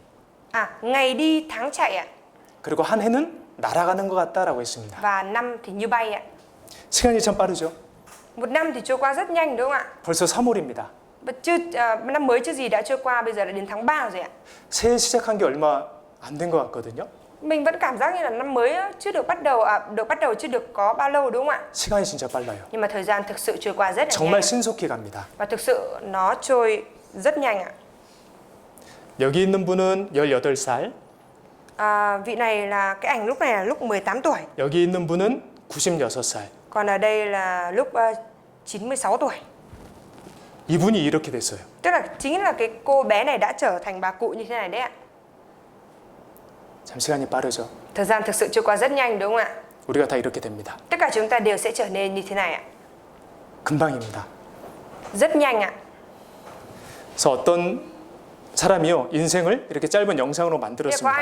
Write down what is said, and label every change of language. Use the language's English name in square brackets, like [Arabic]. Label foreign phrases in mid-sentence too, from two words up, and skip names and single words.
[Vietnamese] Ngày đi tháng chạy ạ. [Korean] 그리고 한 해는 날아가는 것 같다라고 했습니다. [Vietnamese] Và năm thì như bay ạ. [Korean] 시간이 참 빠르죠? [Vietnamese] Một năm thì trôi qua rất nhanh đúng không ạ? [Korean] 벌써 3월입니다. [Vietnamese] Năm mới chưa gì đã trôi qua, bây giờ đã đến tháng 3 rồi ạ. [Korean] 새해 시작한 게 얼마 안 된 것 같거든요. [Vietnamese] Mình vẫn cảm giác như là năm mới chưa được bắt đầu chưa được có bao lâu đúng không ạ? [Korean] 시간이 진짜 빨라요. [Vietnamese] Nhưng mà thời gian thực sự trôi qua rất là [Korean] 정말 [Vietnamese] nhanh [Korean] 신속히 갑니다. [Vietnamese] và thực sự nó trôi rất nhanh ạ. [Korean] 여기 있는 분은 18살, [Vietnamese] Vị này là cái ảnh lúc này là lúc 18 tuổi, [Korean] 여기 있는 분은 96살. [Vietnamese] còn ở đây là lúc 96 tuổi. [Korean] 이분이 이렇게 됐어요. [Vietnamese] Tức là chính là cái cô bé này đã trở thành bà cụ như thế này đấy ạ. [Korean] 참 시간이 빠르죠. [Vietnamese] Thời gian thực sự trôi qua rất nhanh đúng không ạ? [Korean] 우리가 다 이렇게 됩니다. [Vietnamese] Tất cả chúng ta đều sẽ trở nên như thế này ạ. [Korean] 금방입니다. [Vietnamese] Rất nhanh ạ. [Korean] 그래서 어떤 사람이요 인생을 이렇게 짧은 영상으로 [Vietnamese] Có ai [Korean] 만들었습니다.